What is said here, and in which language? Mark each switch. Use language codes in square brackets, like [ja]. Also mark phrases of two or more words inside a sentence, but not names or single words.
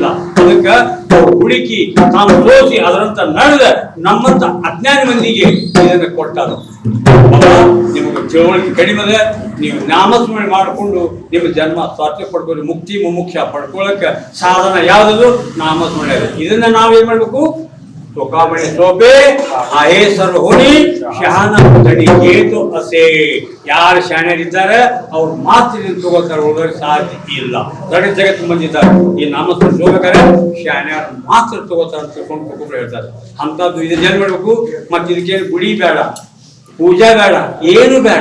[kn] ಅದಕ್ಕೆ ಹುಡುಕಿ ತಾನು ತೋರಿಸಿ ಅದರಂತ ನಡೆದ ನಮ್ಮಂತ ಅಜ್ಞಾನಿ ಮಂದಿಗೆ ಇದನ್ನು ಕೊಟ್ಟಾರ. ನಿಮಗೆ ತಿಳುವಳಿಕೆ ಕಡಿಮೆ ಅದ, ನೀವು ನಾಮಸ್ಮರಣೆ ಮಾಡಿಕೊಂಡು ನಿಮ್ಮ ಜನ್ಮ ಸ್ವಾರ್ಥ್ಯ ಪಡ್ಕೊಂಡು ಮುಕ್ತಿ ಮುಮುಕ್ಷ ಪಡ್ಕೊಳ್ಳೋಕೆ ಸಾಧನ ಯಾವುದದು ನಾಮಸ್ಮರಣೆ ಅದ. ಇದನ್ನ ನಾವೇನ್ ಮಾಡ್ಬೇಕು, [mr] तुका म्हणे सोपे आहे सर्व होणी शहाणा तडी येतो असे [kn] ಯಾರು ಶಾಣ್ಯರಿದ್ದಾರೆ ಅವ್ರು ಮಾತ್ರ ತಗೋತಾರೆ, ಉಳಿದವ್ರಿಗೆ ಸಾಧ್ಯ ಇಲ್ಲ. ದೊಡ್ಡ ಜಗತ್ತು ಬಂದಿದ್ದಾರೆ ಈ ನಾಮಸ್ಮರಣೆ ಹೋಗ್ಬೇಕಾದ್ರೆ ಶಾಣ್ಯರು ಮಾತ್ರ ತಗೋತಾರೆ ಅಂತ ತಿಳ್ಕೊಂಡು ಒಬ್ಬೊಬ್ರು ಹೇಳ್ತಾರೆ. ಅಂತದ್ದು ಇದು ಏನ್ ಮಾಡ್ಬೇಕು, ಮತ್ತೆ ಇದಕ್ಕೇನು ಗುಡಿ ಬೇಡ, ಪೂಜಾ ಬೇಡ, ಏನು ಬೇಡ.